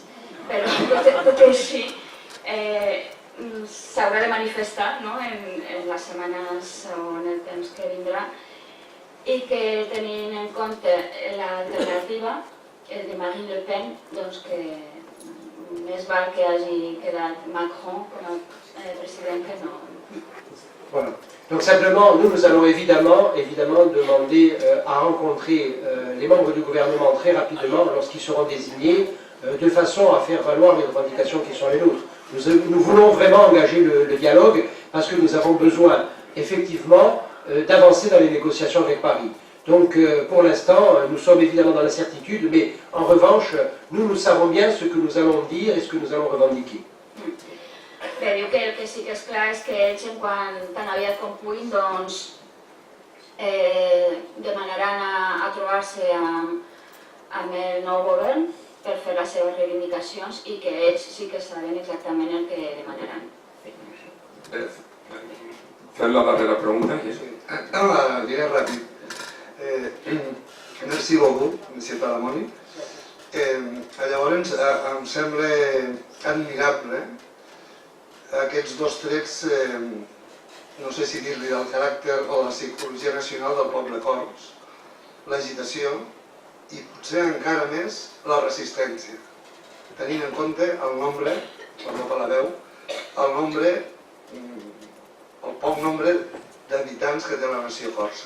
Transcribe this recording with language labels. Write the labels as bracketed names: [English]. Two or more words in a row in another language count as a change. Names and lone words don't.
[Catalan] Però tot i així s'haurà de manifestar en les setmanes o en el temps que vindrà, i que tenint en compte l'alternativa, el de Marine Le Pen, doncs que més val que hagi quedat Macron com a president que no. [French] Voilà. Donc simplement, nous allons évidemment demander à rencontrer les membres du gouvernement très rapidement lorsqu'ils seront désignés, de façon à faire valoir les revendications qui sont les nôtres. Nous voulons vraiment engager le dialogue parce que nous avons besoin effectivement d'avancer dans les négociations avec Paris. Donc pour l'instant, nous sommes évidemment dans l'incertitude, mais en revanche, nous savons bien ce que nous allons dire et ce que nous allons revendiquer. [Catalan] Bé, diu que el que sí que és clar és que ells, tan aviat com puguin, doncs demanaran a trobar-se amb el nou govern per fer les seves reivindicacions i que ells sí que saben exactament el que demanaran. Fem la darrera pregunta. La diré ràpid. [French] Merci beaucoup, monsieur Palamoni. [Catalan] Llavors, em sembla admirable aquests dos trets, no sé si dir-li del caràcter o la psicologia nacional del poble cors, l'agitació i potser encara més la resistència, tenint en compte el nombre, perdó per la veu, el poc nombre d'habitants que té la nació corsa.